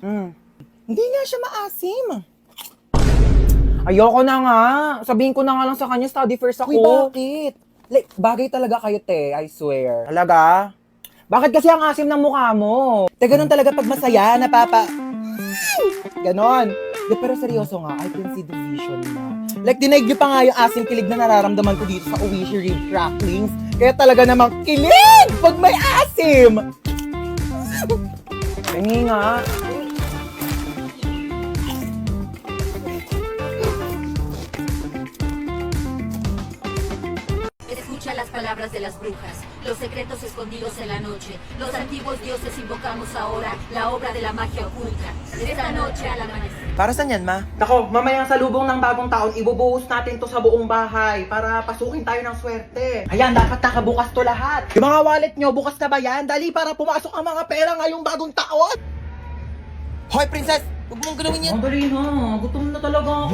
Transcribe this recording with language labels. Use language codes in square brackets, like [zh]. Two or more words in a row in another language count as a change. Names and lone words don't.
[tl] Hindi nga siya maasim. Ayoko na nga. Sabihin ko na nga lang sa kanya, [en] study first [tl] ako. Uy, bakit? Like, bagay talaga kayo, te. [en] I swear. Talaga? [tl] Bakit kasi ang asim ng mukha mo? Te, ganun talaga pag masaya, Ganon. De, pero seryoso nga, [en] I can see the vision mo. [tl] Like, dinaig niyo pa nga yung asim kilig na nararamdaman ko dito sa Oishi Rib Cracklings. Kaya talaga namang kilig pag may asim! Hingi nga. [es] Escucha las palabras de las brujas, los secretos escondidos en la noche. Los antiguos dioses invocamos ahora la obra de la magia oculta. Esta noche al amanecer. [tl] Para saan yan, ma? Nako, mamayang salubong ng bagong taon, ibubuhos natin to sa buong bahay para pasukin tayo ng swerte. Ayan, dapat nakabukas to lahat. Yung mga wallet nyo, bukas na ba yan? Dali para pumasok ang mga pera ngayong bagong taon. Hoy, princess! Huwag mong gawin yan. Ang dali na, gutom na talaga ako.